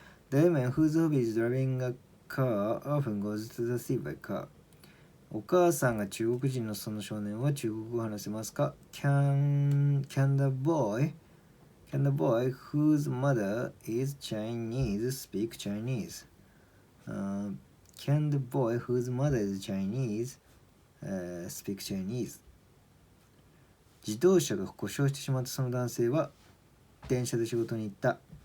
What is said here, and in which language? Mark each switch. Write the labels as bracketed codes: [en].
[en] The woman whose hobby is driving a car often goes to the sea by car. [ja] お母さんが中国人のその少年は中国語を話せますか？ [en] Can the boy whose mother is Chinese speak Chinese? Can the boy whose mother is Chinese speak Chinese? [ja] 自動車が故障してしまったその男性は電車で仕事に行った。